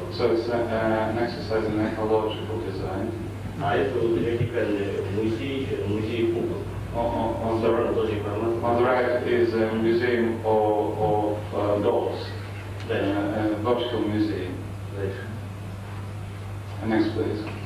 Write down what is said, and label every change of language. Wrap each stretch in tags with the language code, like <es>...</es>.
<en>So it's an exercise in ecological design.</en> <ru>А это вот вертикальный музей кукол.</ru> <en>On the right is a museum of dolls, a vertical museum. Next, please.</en>